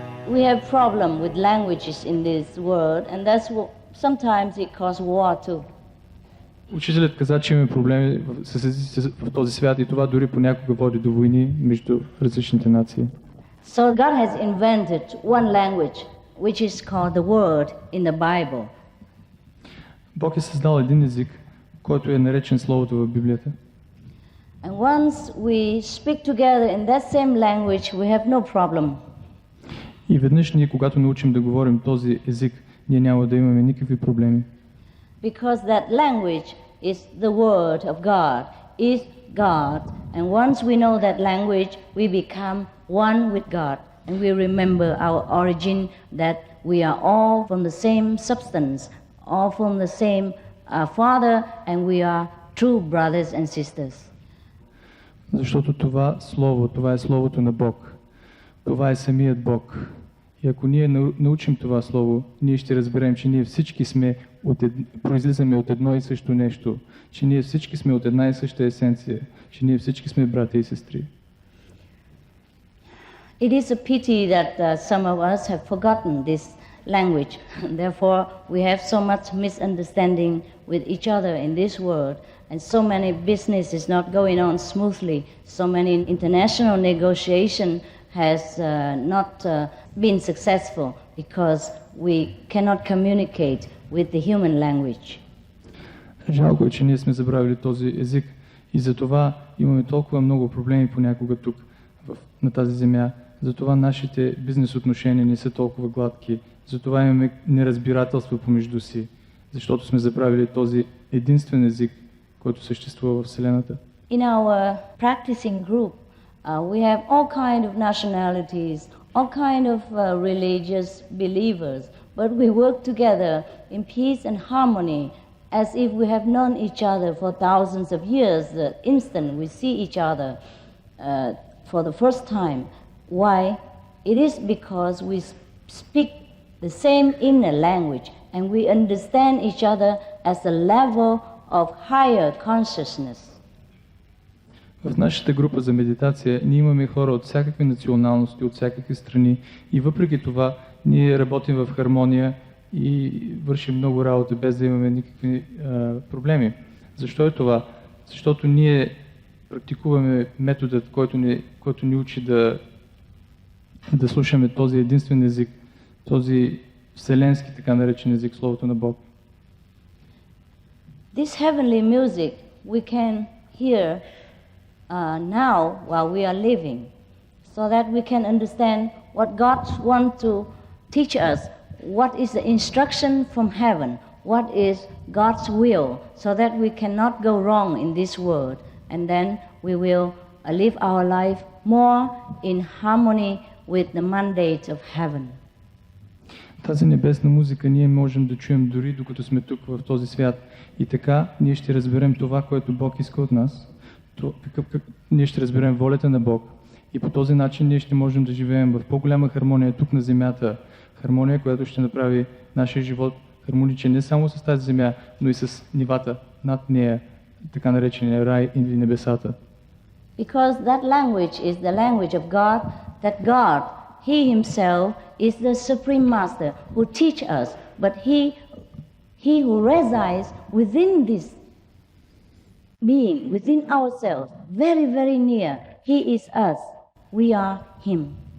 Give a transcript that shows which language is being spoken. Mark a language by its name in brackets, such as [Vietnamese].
[English] We have problem with languages in this world, and that's what sometimes it causes war too. [Bulgarian] Учителят каза, че имаме проблеми с езиците в този свят и това дори понякога води до войни между различните нации. [English] So God has invented one language, which is called the word in the Bible. [Bulgarian] Бог е създал един език, който е наречен Словото в Библията. [English] And once we speak together in that same language, we have no problem. [Bulgarian] И веднъж ние, когато научим да говорим този език, ние няма да имаме никакви проблеми. [English] Because that language is the word of God, is God. And once we know that language, we become one with God. And we remember our origin, that we are all from the same substance, all from the same Father, and we are true brothers and sisters. [Bulgarian] Защото това Слово, това е Словото на Бог. Това е самият Бог. И ако ние научим това Слово, ние ще разберем, че ние всички сме произлизаме от едно и също нещо, че ние всички сме от една и съща есенция, че ние всички сме братя и сестри. [English] It is a pity that some of us have forgotten this language. Therefore, we have so much misunderstanding with each other in this world, and so many business is not going on smoothly. So many international negotiation has not been successful because we cannot communicate with the human language. [Bulgarian] Жалко е, че ние сме забравили този език и затова имаме толкова много проблеми понякога тук на тази земя. Затова нашите бизнес отношения не са толкова гладки. Затова имаме неразбирателство помежду си, защото сме забравили този единствен език, който съществува в Вселената. [English] In our practicing group, we have all kind of nationalities, all kind of religious believers, but we work together in peace and harmony as if we have known each other for thousands of years. The instant we see each other for the first time. Why? It is because we speak the same inner language and we understand each other as a level of higher consciousness. [Bulgarian] В нашата група за медитация ние имаме хора от всякакви националности, от всякакви страни и въпреки това ние работим в хармония и вършим много работа без да имаме никакви проблеми. Защо е това? Защото ние практикуваме методът, който ни учи да слушаме този единствен език, този вселенски, така наречен език, Словото на Бог. [English] This heavenly music we can hear now while we are living, so that we can understand what God wants to teach us, what is the instruction from heaven, what is God's will, so that we cannot go wrong in this world, and then we will live our life more in harmony with the mandate of heaven. [Bulgarian] Тази небесна музика ние можем да чуем дори докато сме тук в този свят. И така ние ще разберем това, което Бог иска от нас. Ние ще разберем волята на Бог. И по този начин ние ще можем да живеем в по-голяма хармония тук на земята. Хармония, която ще направи нашия живот хармоничен не само с тази земя, но и с нивата над нея, така наречения рай или небесата. [English] Because that language is the language of God, that God, He Himself, is the Supreme Master who teaches us, but He who resides within this being, within ourselves, very, very near, He is us, we are Him.